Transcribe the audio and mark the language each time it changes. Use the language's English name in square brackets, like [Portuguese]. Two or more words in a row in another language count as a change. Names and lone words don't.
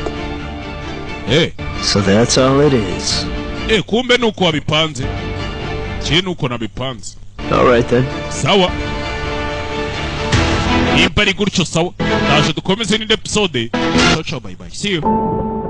[English] So that's all it is. [Kinyarwanda] Kintu uko nabipanze. [English] Alright then. [Kinyarwanda] Sawa. Nimba ari gutyo sawa. Ndaje dukomeze n'indi episode. [Italian] Ciao ciao, [English] bye bye. See you.